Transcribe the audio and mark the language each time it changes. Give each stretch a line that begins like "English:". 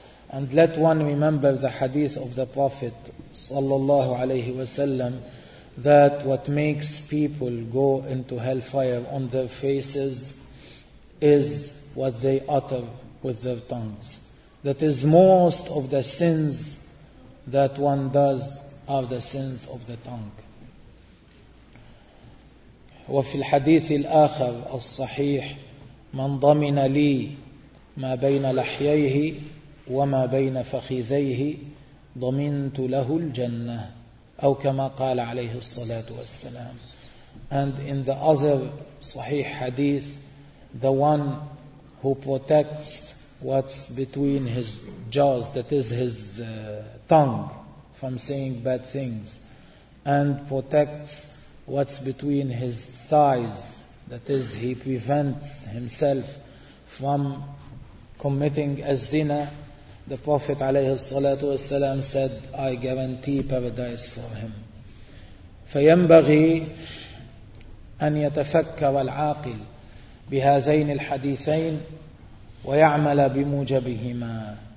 English: And let one remember the hadith of the Prophet صلى الله عليه وسلم that what makes people go into hellfire on their faces is what they utter with their tongues. That is, most of the sins that one does are the sins of the tongue.
Arabic: وفي الحديث الآخر الصحيح من ضمن لي ما بين لحييه وما بين فخذيه ضمنت له الجنة أو كما قال عليه الصلاة والسلام.
English: And in the other صحيح hadith, the one who protects what's between his jaws, that is his tongue, from saying bad things, and protects what's between his thighs, that is, he prevents himself from committing a zina, the Prophet عليه الصلاة والسلام said, I guarantee paradise for him.
Arabic: فينبغي أن يتفكر العاقل بهذين الحديثين ويعمل بموجبهما.